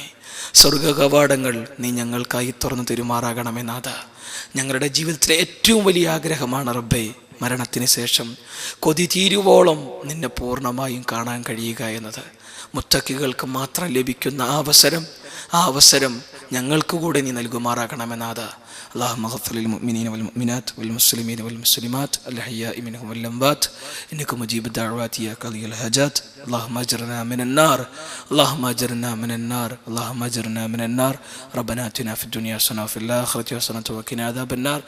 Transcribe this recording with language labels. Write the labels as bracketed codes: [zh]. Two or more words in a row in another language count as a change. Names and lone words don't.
[ml] സ്വർഗ കവാടങ്ങൾ നീ ഞങ്ങൾക്കായി തുറന്നു തരുമാറാകണമേ നാഥ. ഞങ്ങളുടെ ജീവിതത്തിലെ ഏറ്റവും വലിയ ആഗ്രഹമാണ് റബ്ബേ, മരണത്തിന് ശേഷം കൊതി തീരുവോളം നിന്നെ പൂർണ്ണമായും കാണാൻ കഴിയുക എന്നത്. മുത്തക്കികൾക്ക് മാത്രം ലഭിക്കുന്ന ആ അവസരം ഞങ്ങൾക്ക് കൂടെ നീ നൽകുമാറാകണമേ നാഥ. [ar] اللهم اغفر للمؤمنين والمؤمنات والمسلمين والمسلمات الأحياء منهم والأموات إنك مجيب الدعوات يا قاضي الحاجات. اللهم أجرنا من النار، اللهم أجرنا من النار، اللهم أجرنا من النار. ربنا آتنا في الدنيا حسنة وفي الآخرة حسنة وقنا عذاب النار.